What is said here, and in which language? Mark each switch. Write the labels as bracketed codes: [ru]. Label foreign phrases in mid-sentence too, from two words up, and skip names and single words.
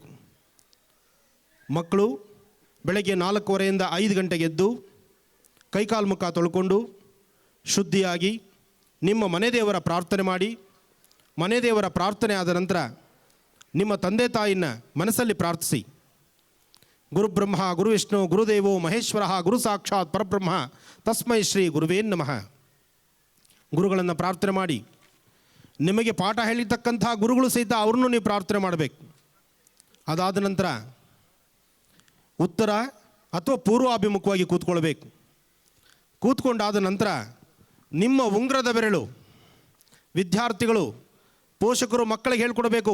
[kn] ಮಕ್ಕಳು ಬೆಳಗ್ಗೆ 4:15ರಿಂದ 5 ಗಂಟೆಗೆ ಎದ್ದು ಕೈಕಾಲು ಮುಖ ತೊಳ್ಕೊಂಡು ಶುದ್ಧಿಯಾಗಿ ನಿಮ್ಮ ಮನೆ ದೇವರ ಪ್ರಾರ್ಥನೆ ಮಾಡಿ, ಮನೆ ದೇವರ ಪ್ರಾರ್ಥನೆ ಆದ ನಂತರ ನಿಮ್ಮ ತಂದೆ ತಾಯಿನ ಮನಸ್ಸಲ್ಲಿ ಪ್ರಾರ್ಥಿಸಿ. [sa] ಗುರುಬ್ರಹ್ಮ ಗುರುವಿಷ್ಣು ಗುರುದೇವೋ ಮಹೇಶ್ವರ ಗುರು ಸಾಕ್ಷಾತ್ ಪರಬ್ರಹ್ಮ ತಸ್ಮೈ ಶ್ರೀ ಗುರುವೇ ನಮಃ. [kn] ಗುರುಗಳನ್ನು ಪ್ರಾರ್ಥನೆ ಮಾಡಿ. ನಿಮಗೆ ಪಾಠ ಹೇಳಿರ್ತಕ್ಕಂಥ ಗುರುಗಳು ಸಹಿತ ಅವ್ರನ್ನೂ ನೀವು ಪ್ರಾರ್ಥನೆ ಮಾಡಬೇಕು. ಅದಾದ ನಂತರ ಉತ್ತರ ಅಥವಾ ಪೂರ್ವಾಭಿಮುಖವಾಗಿ ಕೂತ್ಕೊಳ್ಬೇಕು. ಕೂತ್ಕೊಂಡಾದ ನಂತರ ನಿಮ್ಮ ಉಂಗುರದ ಬೆರಳು, ವಿದ್ಯಾರ್ಥಿಗಳು ಪೋಷಕರು ಮಕ್ಕಳಿಗೆ ಹೇಳ್ಕೊಡ್ಬೇಕು.